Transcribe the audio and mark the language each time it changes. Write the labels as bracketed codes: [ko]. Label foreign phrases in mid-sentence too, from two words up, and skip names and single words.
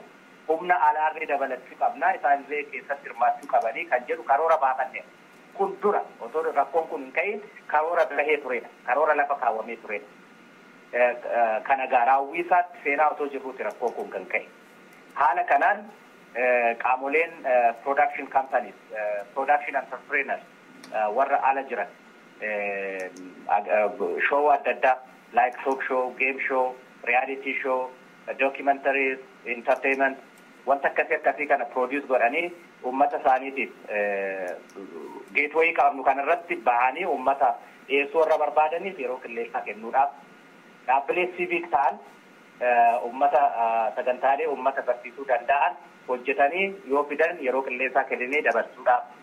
[om] humna alaarree dabalachuu qabnaa isaanillee keessatti hirmaachuu qabanii kan jedhu karoora baafanne kun dura otoo rakkoon kun hin ka'in karoora bahee turedha karoora lafa kaawwamee turedha kana gaaraawwiisaatti seenaa otoo jirruuti rakkoon kun kan ka'e haala kanaan qaamoleen [en] production companies production entrepreneurs [om] warra ala jiran show adda addaa [en] like talk show game show reality show documentaries entertainment [om] wanta akkasii kana produce godhanii ummata isaaniitiif gateway qabnu kanarratti bahanii ummata dhiyeessuu warra barbaadaniif yeroo qilleessaa kennuudhaaf dhaabbilee civic ta'an ummata sagantaalee ummata barsiisuu danda'an hojjetanii yoo fidan yeroo qilleessaa kennanii dabarsuudhaaf